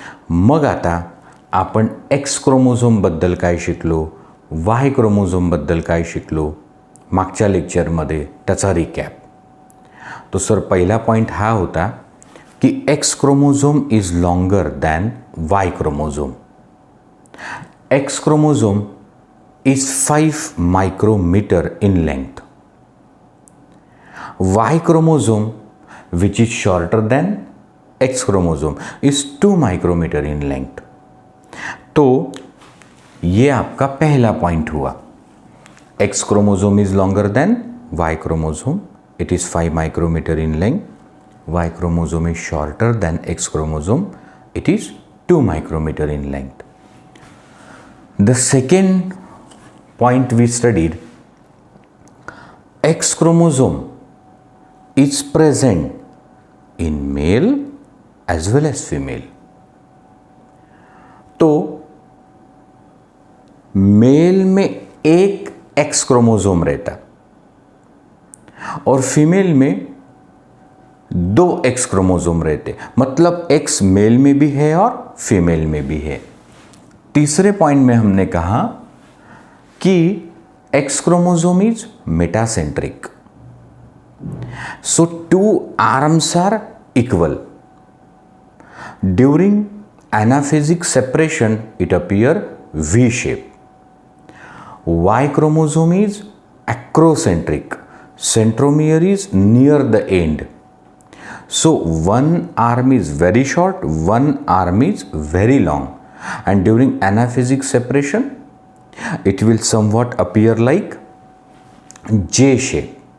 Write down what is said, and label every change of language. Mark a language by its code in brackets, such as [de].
[mr] मग आता आपण एक्स क्रोमोझोमबद्दल काय शिकलो, वाय क्रोमोझोमबद्दल काय शिकलो मागच्या लेक्चरमध्ये, त्याचा रिकॅप. तो सर पहिला पॉईंट हा होता की [en] X chromosome is longer than Y chromosome. X chromosome is 5 micrometer in length. Y chromosome which is shorter than X chromosome is 2 micrometer in length. [hi] तो ये आपका पहला पॉइंट हुआ. [en] X chromosome is longer than Y chromosome. It is 5 micrometer in length. Y chromosome is shorter than X chromosome. It is 2 micrometer in length. The second point we studied, X chromosome is present in male as well as female. [hi] तो mail में एक X chromosome रहता और female में 2 X chromosome रहते, मतलब X mail में भी है और फीमेल में भी है. तीसरे पॉइंट में हमने कहा कि [en] X chromosome is metacentric, so 2 arms are equal. During anaphasic separation it appear V shape. Y chromosome is acrocentric, centromere is near the end. So one arm is very short, one arm is very long, and during anaphasic separation it will somewhat appear like J shape.